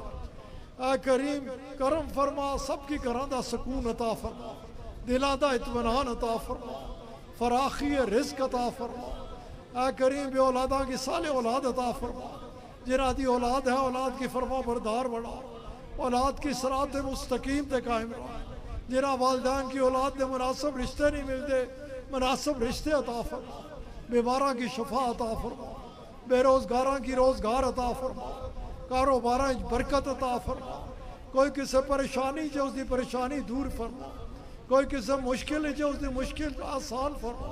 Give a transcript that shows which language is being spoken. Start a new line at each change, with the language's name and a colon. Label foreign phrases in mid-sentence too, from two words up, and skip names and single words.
Punjabi: اے کریم کرم فرما سب کی گھراں دا سکون عطا فرما دلاں دا اطمینان عطا فرما فراخی رزق عطا فرما. اے کریم بے اولادا کی صالح اولاد عطا فرما جنہاں دی اولاد ہے اولاد کی فرما بردار بنا اولاد کی صراط مستقیم تے قائم رکھ۔ جنہاں والدین کی اولاد دے مناسب رشتے نہیں ملتے، مناسب رشتے عطا فرما، بیماراں کی شفا عطا فرما، بے روزگاراں کی روزگار عطا فرما، کاروباراں برکت عطا فرما، کوئی کسی پریشانی جو اس دی پریشانی دور فرما، کوئی کسی مشکل جو اس دی مشکل آسان فرما۔